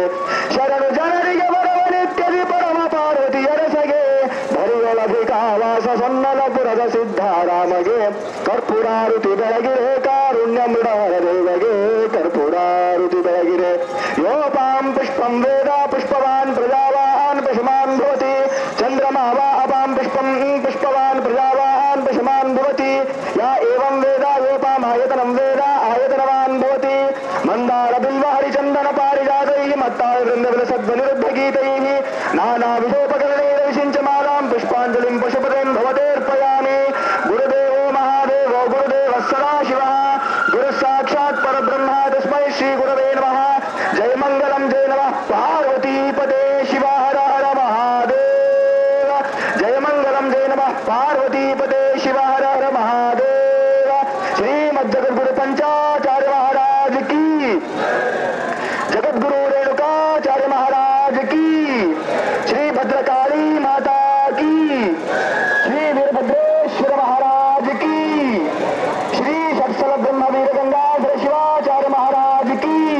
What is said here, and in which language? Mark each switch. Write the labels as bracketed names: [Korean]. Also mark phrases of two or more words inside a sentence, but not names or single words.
[Kannada] ಶರಣು ಜನರಿಗೆ ಬರವ ನಿತ್ಯದಿ ಪರಮ ಪಾರ್ವತಿ ಅರಸಗೆ ಧರಿಯೊಳಭಿಕಾವಾಸ ಸನ್ನಲಪುರದ ಸಿದ್ಧಾರಾಮಗೆ ಕರ್ಪೂರಾರುತಿ ಬೆಳಗಿರೆ ಕಾರುಣ್ಯ ಮೃಡಹರ ದೇವಗೆ ಕರ್ಪೂರಾರುತಿ ಬೆಳಗಿರೆ [Sanskrit] ಯೋಪಾಂ ಪುಷ್ಪಂ ವೇದ ಪುಷ್ಪವಾನ್ ಪ್ರಜಾವಾನ್ ಪಶುಮಾನ್ ಭವತಿ ಚಂದ್ರಮಾ ವಾ ಅಪಾಂ ಪುಷ್ಪಂ ಪುಷ್ಪವಾನ್ ಪ್ರಜಾವಾನ್ ಪಶುಮಾನ್ ಭವತಿ ಯಾ ಏವಂ ವೇದ ಯೋಪಾಂ ಆಯತನಂ ವೇದ ಆಯತನವಾನ್ ಭವತಿ ಮಂದಾರ ಬಿಲ್ವ ಹರಿಚಂದನ ಪಾರಿಜಾತೈಃ ಮತ್ತಾಳ ವೃಂದವಿಲ ಸದ್ವನಿರುದ್ಧ ಗೀತೈಃ ನಾನಾ ವಿಧೋಪಕರಣೈರ ವಿಷಿಂಚಮಾಲಾಂ ಪುಷ್ಪಾಂಜಲಿಂ ಪಶುಪತಿಂ ಭವತೇರ್ಪಯಾಮಿ ಗುರುದೇವೋ ಮಹಾದೇವೋ ಗುರುದೇವಃ ಸದಾಶಿವಃ ಗುರು ಸಾಕ್ಷಾತ್ ಪರಬ್ರಹ್ಮ ತಸ್ಮೈ ಶ್ರೀ ಗುರವೇ ನಮಃ ಜಯ ಮಂಗಲಂ ಜಯ ನಮಃ ಪಾರ್ವತೀಪದೇ ಶಿವ ಹರ ಹರ ಮಹಾದೇವ ಜಯ ಮಂಗಲಂ ಜಯ ನಮಃ ಪಾರ್ವತೀಪದೇ ಶಿವ ಹರ ಹರ ಮಹಾದೇವ [Hindi] श्रीमद् जगद्गुरु पंचाचार्य महाराज की जगद्गुरु रेणुकाचार्य महाराज की श्री भद्रकाली माता की श्री वीरभद्रेश्वर महाराज की श्री षट्सल ब्रह्म वीर गंगाधर शिवाचार्य महाराज की